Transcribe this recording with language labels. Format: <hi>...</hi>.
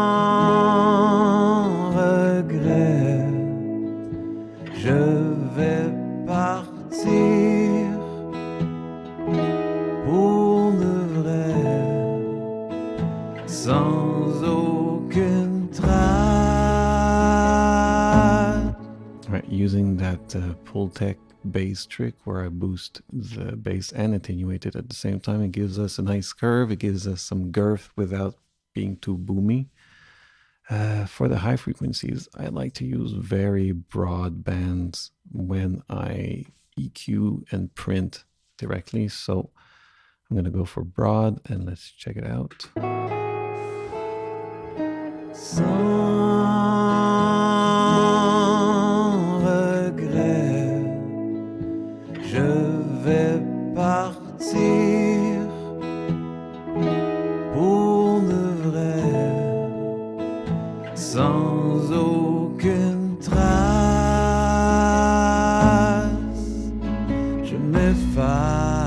<fr>Sans regret, je vais partir pour de vrai, sans aucune trace.</fr> <en>All right, using that Pultec bass trick where I boost the bass and attenuate it at the same time. It gives us a nice curve. It gives us some girth without being too boomy. For the high frequencies, I like to use very broad bands when I EQ and print directly. So I'm going to go for broad and let's check it out.</en> <fr>Sans regret, je vais partir pour de vrai, sans aucune trace, je m'efface.</fr>